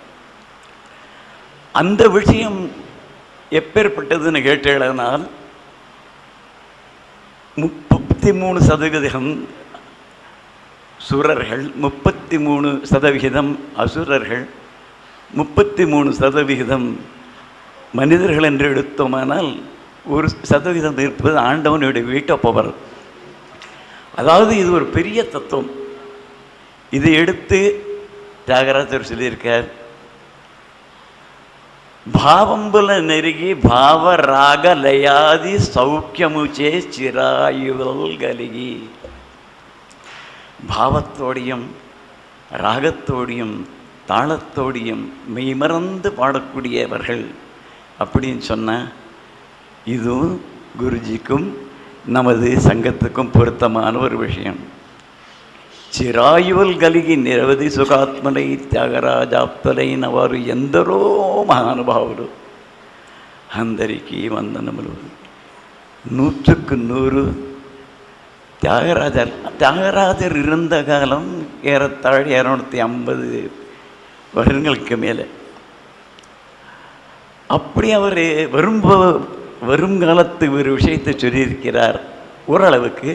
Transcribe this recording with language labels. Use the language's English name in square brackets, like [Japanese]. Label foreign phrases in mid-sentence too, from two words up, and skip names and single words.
[Tamil] அந்த விஷயம் எப்பேற்பட்டதுன்னு கேட்டேனால், 33% சுரர்கள், 33% அசுரர்கள், 33% மனிதர்கள் என்று எடுத்தோமானால் 1% இருப்பது ஆண்டவனுடைய வீட்டை பவர். அதாவது இது ஒரு பெரிய தத்துவம். இதை எடுத்து தியாகராஜர் சொல்லியிருக்கார், [Telugu] భావంబుల నెరిగి భావరాగ లయాది సౌఖ్యముచే చిరాయువల్ కలిగి. [Tamil] பாவத்தோடையும் ராகத்தோடையும் தாளத்தோடையும் மெய்மறந்து பாடக்கூடியவர்கள் அப்படின்னு சொன்னால், இதுவும் குருஜிக்கும் நமது சங்கத்துக்கும் பொருத்தமான ஒரு விஷயம். [Telugu] చిరాయువులు కలిగి నిరవధి సుఖాత్మలై త్యాగరాజాప్తులైన వారు ఎందరో మహానుభావులు. అందరికీ వందనములు. [Tamil] 100க்கு 100 தியாகராஜர் இருந்த காலம் ஏறத்தாழ 250 வருடங்களுக்கு மேலே. அப்படி அவர் வருங்காலத்து ஒரு விஷயத்தை சொல்லியிருக்கிறார் ஓரளவுக்கு.